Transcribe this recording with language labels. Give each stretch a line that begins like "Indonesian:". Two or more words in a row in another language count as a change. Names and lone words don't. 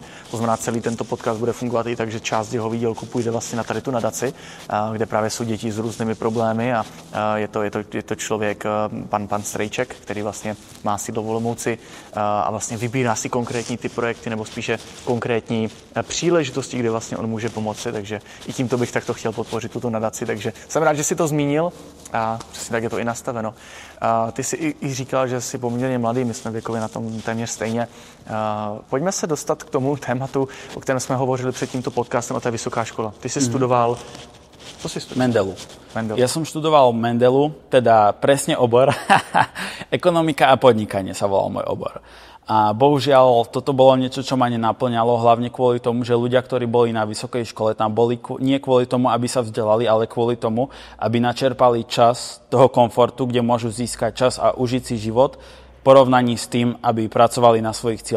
Czech: To znamená, celý tento podcast bude fungovat i tak, že část jeho výdělku půjde vlastně na tady tu nadaci, kde právě jsou děti s různými problémy a je to člověk, pan Strejček, který vlastně má sídlo v Olomouci a vlastně vybírá si konkrétní ty projekty nebo spíše konkrétní příležitosti, kde vlastně on může pomoci, takže i tímto bych takto chtěl podpořit tuto nadaci, takže jsem rád, že si to zmínil a přesně tak je to i nastaveno. Ty jsi i říkal, že jsi poměrně mladý, my jsme věkově na tom téměř stejně. Pojďme se dostat k tomu tématu, o kterém jsme hovořili před tímto podcastem, o té vysoká škola. Ty jsi studoval... Co jsi studoval? Mendelu.
Slovak: Ja som študoval Mendelu, teda presne obor. Ekonomika a podnikanie sa volal môj obor. A bohužiaľ, toto bolo niečo, čo ma nenaplňalo, hlavne kvôli tomu, že ľudia, ktorí boli na vysokej škole, tam boli nie kvôli tomu, aby sa vzdelali, ale kvôli tomu, aby načerpali čas toho komfortu, kde môžu získať čas a užiť si život v porovnaní s tým, aby pracovali na svojich cieľoch.